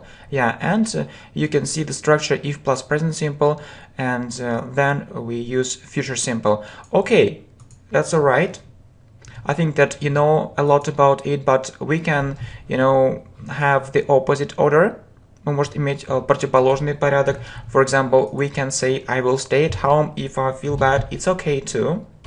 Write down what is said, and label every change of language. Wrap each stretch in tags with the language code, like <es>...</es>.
<en>Yeah, and you can see the structure if plus present simple, and then we use future simple. Okay, that's all right. I think that you know a lot about it, but we can, have the opposite order.</en> <ru>Мы можем иметь противоположный порядок.</ru> <en>For example, we can say I will stay at home if I feel bad. It's okay too.</en>